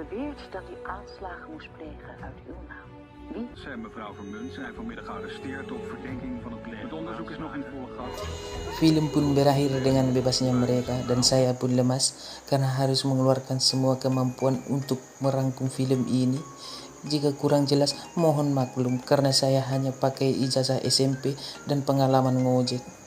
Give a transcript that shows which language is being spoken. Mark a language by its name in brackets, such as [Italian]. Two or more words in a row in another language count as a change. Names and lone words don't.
[Dutch] steeds dat u aanslagen moest plegen uit uw naam. Wie? Zij en mevrouw Vermunt zijn vanmiddag gearresteerd op verdenking van het plegen. Het onderzoek is nog in volle gang. [Indonesian] Film pun berakhir dengan bebasnya mereka dan saya pun lemas karena harus mengeluarkan semua kemampuan untuk merangkum film ini. Jika kurang jelas mohon maklum karena saya hanya pakai ijazah SMP dan pengalaman ngojek.